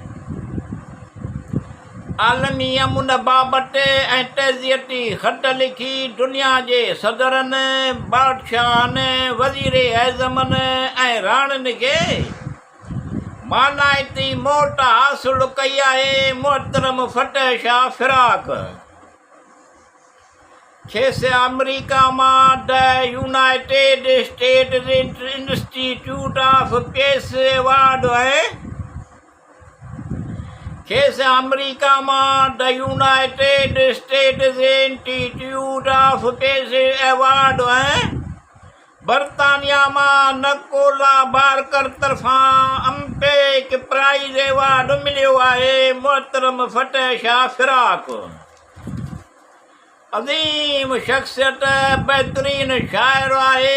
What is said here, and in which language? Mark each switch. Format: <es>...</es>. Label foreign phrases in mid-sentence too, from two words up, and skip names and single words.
<sd>आलमी अमन बाबति ऐं तहज़ियती ख़त लिखी दुनिया जे सदरनि बादशाहनि वज़ीर आज़मनि ऐं राणियुनि खे मानाइती मौत हासिलु कई आहे। मोहतरम फतेह शाह फिराक खेसि अमेरिका मां द यूनाइटेड स्टेट्स इंस्टीट्यूट ऑफ पीस अवार्ड ऐं खेसि अमेरिका मां द यूनाइटेड स्टेट्स इंस्टीट्यूट ऑफ पीस अवार्ड ऐं बरतानिया मां नकोला बारकर तरफ़ां अम्पेक प्राइज़ अवार्ड मिलियो आहे। मोहतरम फतेह शाह फिराक अज़ीम शख़्सियत बहितरीन शाइर आहे।</sd>